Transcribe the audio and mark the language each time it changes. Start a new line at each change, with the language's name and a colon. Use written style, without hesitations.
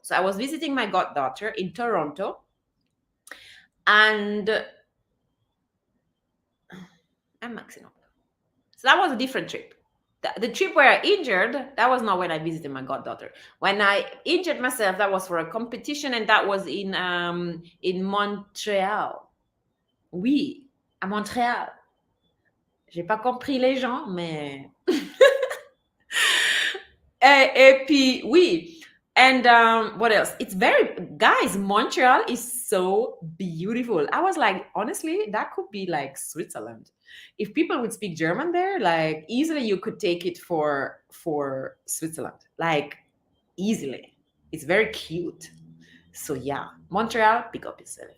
English: So I was visiting my goddaughter in Toronto, and I'm maxing up. So that was a different trip. The trip where I injured, that was not when I visited my goddaughter. When I injured myself, that was for a competition, and that was in Montréal.
French: Oui, à Montréal. J'ai pas compris les gens, mais et puis oui.
English: And what else? It's very, guys, Montreal is so beautiful. I was like, honestly, that could be like Switzerland. If people would speak German there, like easily you could take it for Switzerland. Like easily. It's very cute. So yeah, Montreal, pick up yourself.